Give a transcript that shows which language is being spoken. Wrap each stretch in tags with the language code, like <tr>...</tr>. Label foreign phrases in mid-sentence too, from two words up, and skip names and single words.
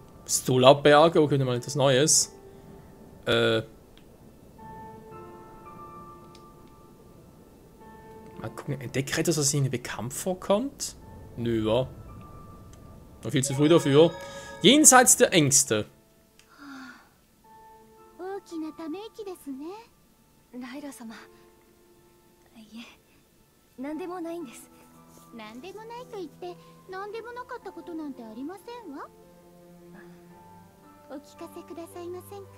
<de>Stolabberge, okay, mal etwas Neues. Mal gucken, entdecke etwas, was Ihnen bekannt vorkommt? Nö, wa? Noch viel zu früh dafür. Jenseits der Ängste.</de> <ja>大きなため息ですね。ライラ様。いえ、何でもないんです。何でもないと言って何でもなかったことなんてありませんわ。お聞かせくださいませんか。</ja>